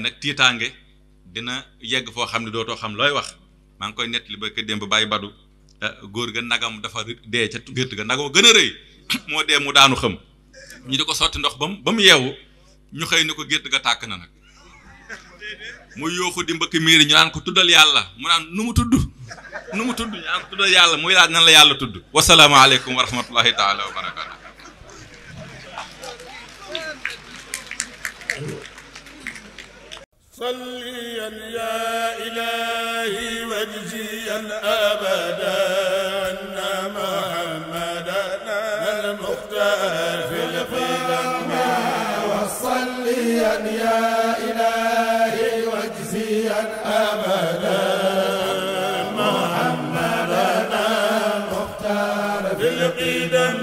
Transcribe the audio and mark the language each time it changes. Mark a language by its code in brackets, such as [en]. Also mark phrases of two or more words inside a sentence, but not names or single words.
[wo] nag tiitaange dina yegg foo xam ne dootoo xam looy wax maa ngi koy nettali ba ko démb bàyyi badu góor ga nagam dafa dee ca gétt ga nagam gën a rëy moo dee mu daanu xam ñu di ko sotti ndox ba mu yeewu ñu xëy ni ko gétt ga tàkk na nag mu yooxu di mbëkk miiri ñu naan ko tuddal yàlla mu naan nu mu tudd ñu naan ko tuddal yàlla muy laaj nan la yàlla tudd [ar] والسلام عليكم ورحمة الله تعالى وبركاته صليا يا إلهي واجزيا أبدا أن محمدا المختار في القدم وصليا يا إلهي واجزيا أبدا محمدا المختار في القدم